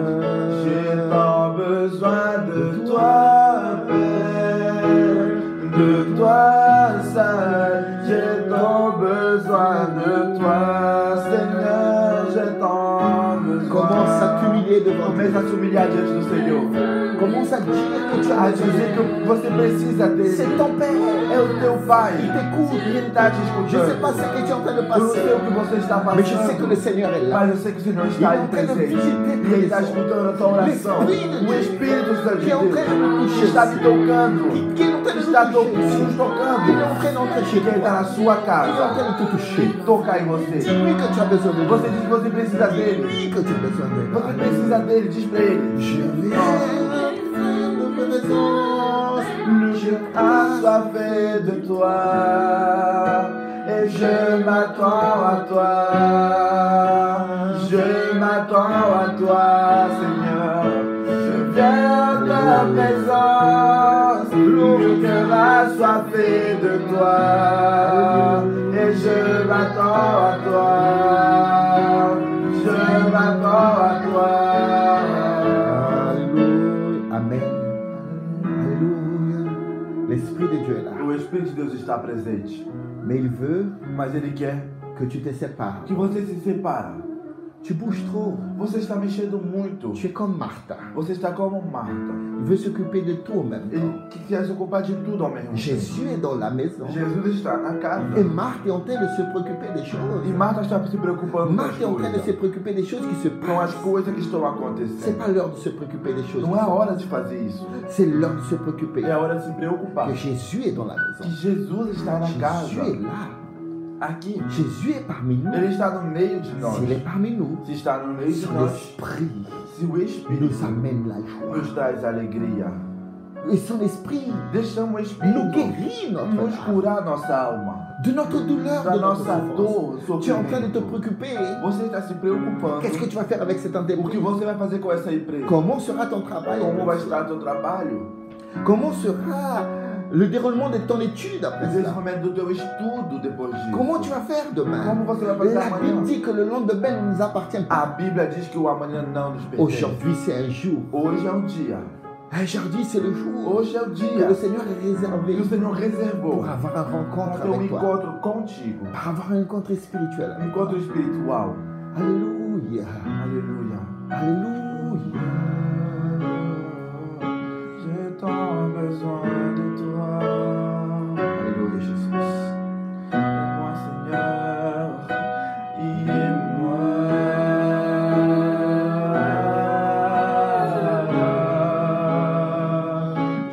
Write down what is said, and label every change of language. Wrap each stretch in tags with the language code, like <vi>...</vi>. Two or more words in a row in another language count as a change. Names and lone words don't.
<fr>J'ai tant besoin de toi, Père, de toi seul. J'ai tant besoin de toi, Seigneur. J'ai tant besoin. Commence à t'humilier devant</fr> <pt>Começa a</pt> <fr>Dieu.</fr> <pt>se humilhar diante do Senhor.</pt> <fr>Commence à dire que tu</fr> <pt>A</pt> <fr>as besoin.</fr> <pt>dizer que você precisa dele.</pt> <fr>C'est ton Père.</fr> <pt>É o teu Pai.</pt> <fr>Il t'écoute.</fr> <pt>E Ele está te</pt> <fr>Je ne sais</fr> <pt>escutando.</pt> <fr>pas ce que tu es en train de</fr> <pt>Eu não</pt> <fr>passer.</fr> <pt>sei o que você está</pt> <fr>Mais je sais que le</fr> <pt>passando.</pt> <fr>Seigneur est là.</fr> <pt>Mas eu sei que o Senhor</pt> <fr>Il</fr> <pt>está</pt> <fr>est</fr> <pt>aí</pt> <fr>en train de</fr> <pt>presente.</pt> <fr>visiter</fr> <pt>E Ele está</pt> <fr>tes</fr> <pt>escutando a tua oração.</pt> <fr>L'Esprit de</fr> <pt>O</pt> <fr>Dieu</fr> <pt>Espírito Santo de</pt> <fr>qui est en train de nous</fr> <pt>Deus</pt> <fr>toucher.</fr> <pt>está me tocando.</pt> <fr>Qui est en train de</fr> <pt>Está</pt> <fr>nous toucher.</fr> <pt>nos</pt> <fr>Il est</fr> <pt>tocando.</pt> <fr>en train d'entrer chez</fr> <pt>Ele está</pt> <fr>toi.</fr> <pt>na sua</pt> <fr>Il est en</fr> <pt>casa.</pt> <fr>train de te toucher.</fr> <pt>E tocar em você.</pt> <fr>Dis-lui que tu as besoin de</fr> <pt>Você</pt> <fr>lui.</fr> <pt>diz que você precisa dele.</pt> <fr>Dis-lui que tu as besoin de</fr> <pt>Você</pt> <fr>lui.</fr> <pt>precisa dele. Diz pra ele.</pt> <fr>Je viens de présence. Je assoiffé de toi et je m'attends à toi. Je m'attends à toi, Seigneur. Je viens de ta présence, le cœur assoiffé de toi et je m'attends à toi. Je m'attends à toi. Alléluia. Amen. Alléluia. L'Esprit de Dieu est là.</fr> <pt>O Espírito de Deus está presente,</pt> <fr>Mais il veut</fr> <pt>mas Ele quer</pt> <fr>que tu te sépares.</fr> <pt>que você se separa.</pt> <fr>Tu bouges trop.</fr> <pt>Você está mexendo muito.</pt> <fr>Tu es comme Martha.</fr> <pt>Você está como Marta.</pt> <fr>Il veut s'occuper de tout en même temps.</fr> <pt>Ele quer se ocupar de tudo ao mesmo tempo.</pt> <fr>Jésus est dans la maison.</fr> <pt>Jesus está na casa.</pt> <fr>Et Marthe est en train de se préoccuper des choses.</fr> <pt>E Marta está se preocupando com as</pt> <fr>Marthe est en train de se</fr> <pt>coisas.</pt> <fr>préoccuper des choses qui se</fr> <pt>Com as</pt> <fr>passent.</fr> <pt>coisas que estão</pt> <fr>C'est</fr> <pt>acontecendo.</pt> <fr>pas l'heure de se préoccuper des choses.</fr> <pt>Não é a hora de fazer isso.</pt> <fr>C'est l'heure de se préoccuper.</fr> <pt>É a hora de se preocupar.</pt> <fr>Que Jésus est dans la</fr> <pt>Que</pt> <fr>maison.</fr> <pt>Jesus está na</pt> <fr>Jésus est</fr> <pt>casa.</pt> <fr>là.</fr> <pt>Aqui.</pt> <fr>Jésus est parmi nous.</fr> <pt>Ele está no meio de nós.</pt> <fr>S'il est parmi nous,</fr> <pt>Se está no meio de</pt> <fr>son</fr> <pt>nós,</pt> <fr>esprit</fr> <pt>se o Espírito</pt> <fr>nous amène la joie.</fr> <pt>nos traz alegria,</pt> <fr>Et son esprit</fr> <pt>deixamos o</pt> <fr>nous</fr> <pt>Espírito</pt> <fr>guérit notre</fr> <pt>nos</pt> <fr>âme.</fr> <pt>curar nossa alma.</pt> <fr>De notre douleur,</fr> <pt>Da</pt> <fr>de notre</fr> <pt>nossa</pt> <fr>souffrance.</fr> <pt>dor,</pt> <fr>Tu es en train de te</fr> <pt>sofrimento.</pt> <fr>préoccuper.</fr> <pt>Você está se preocupando.</pt> <fr>Qu'est-ce que tu vas faire avec cette</fr> <pt>O que</pt> <fr>entreprise?</fr> <pt>você vai fazer com essa empresa?</pt> <fr>Comment sera ton travail?</fr> <pt>Como vai estar teu trabalho?</pt> <fr>Comment sera le déroulement de ton étude</fr> <pt>o</pt> <fr>après cela.</fr> <pt>desenvolvimento do teu estudo depois disso.</pt> <fr>Comment tu vas faire demain?</fr> <pt>Como você vai fazer</pt> <fr>La</fr> <pt>amanhã?</pt> <fr>Bible dit que le lendemain ne nous appartient</fr> <pt>A</pt> <fr>pas.</fr> <pt>Bíblia diz que o amanhã não nos pertence.</pt> <fr>Aujourd'hui, c'est un jour.</fr> <pt>Hoje é o dia.</pt> <fr>Aujourd'hui, c'est le jour</fr> <pt>Hoje é o</pt> <fr>que</fr> <pt>dia</pt> <fr>le Seigneur est réservé</fr> <pt>que o Senhor reservou</pt> <fr>pour avoir un</fr> <pt>para</pt> <fr>rencontre</fr> <pt>ter</pt> <fr>avec toi,</fr> <pt>encontro contigo.</pt> <fr>pour avoir un encontre spirituel.</fr> <pt>Encontro espiritual.</pt> <fr>Alléluia. Alléluia. Alléluia. J'ai tant besoin de toi. Alléluia, Jésus. Aide-moi, Seigneur. Aide-moi.</fr>